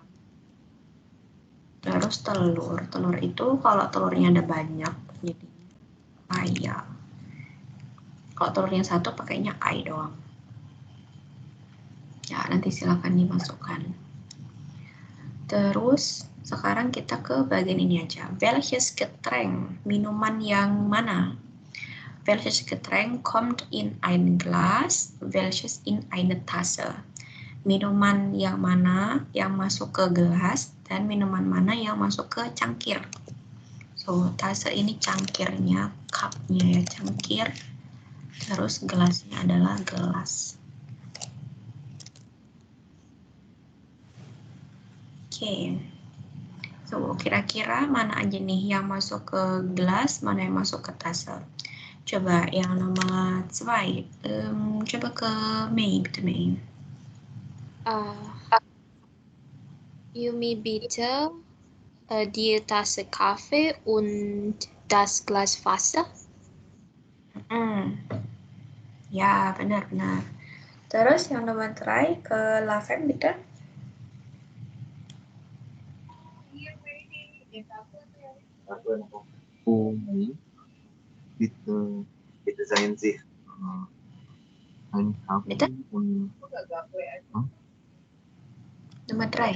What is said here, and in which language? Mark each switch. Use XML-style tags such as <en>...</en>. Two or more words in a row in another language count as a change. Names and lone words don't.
<id>Terus telur itu kalau telurnya ada banyak jadi ayam. Kalau telurnya satu pakainya ai doang. Ya, nanti silakan dimasukkan. Terus sekarang kita ke bagian ini aja.</id> <de>Welches Getränk?</de> <id>Minuman yang mana?</id> <de>Welches Getränk kommt in ein Glas? Welches in eine Tasse?</de> <id>Minuman yang mana yang masuk ke gelas dan minuman mana yang masuk ke cangkir. So, Tasse ini cangkirnya, cupnya ya, cangkir. Terus gelasnya adalah gelas. Oke. So, kira-kira mana aja nih yang masuk ke gelas, mana yang masuk ke Tasse? Coba yang nomor 2. Coba ke Mei,</id> <de>bitte Mei. Yumi bitte die Tasse Kaffee und das Glas Wasser.</de> <id>Ya, benar-benar. Terus yang nomor 3 ke Laven, bitte.</id> <de>Bitte seien sich ein Kaffee Bitte? und Nummer 3.</de>